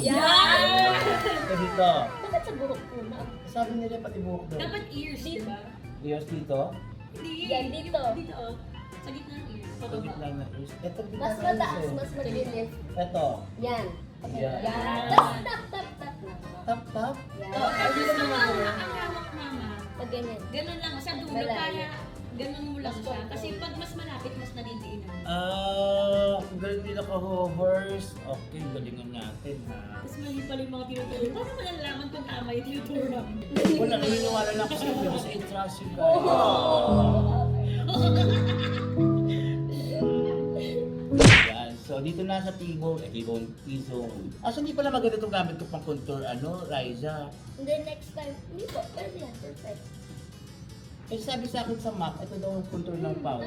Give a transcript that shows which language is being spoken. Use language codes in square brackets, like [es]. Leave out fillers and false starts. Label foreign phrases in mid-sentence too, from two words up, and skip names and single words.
[tl] Yan! So, dito. Bakit sa buhok ko na? Sabi nila pati buhok doon. Dapat ears, di ba? Ears dito. Hindi. Yan, dito. Dito, oh. Sa gitna ng ears. Sa gitna na ears. Ito, gitna Mas ng mataas, ears eh. mas malinis. Ito. Yan. Yan. Yan. Tapos tap, tap, tap lang. Tap, tap. Yan. Oh, Ay, dito ang na hawak, ang hawak, mama. Pag ganyan. Ganun lang, sa dulo, Malayo. para ganun mo lang siya. Kasi pag mas malapit, mas nadidiinan. Ang galing nila ka-hovers. Okay, galingan natin ha. Tapos mali pala yung mga tinuturo. Paano malalaman kung tama yung tinuturo namin? Wala, naniniwala lang ako sa inyo kasi [en] i-trust you guys. [tl] Yan. So, dito na sa T-zone. T-zone. So hindi pala maganda itong gamit ko pang contour, Riza. [en] And then next time, [tl] hindi po, pwede yan, perfect. Eh, sabi sa akin sa MAC, ito daw yung contour ng powder.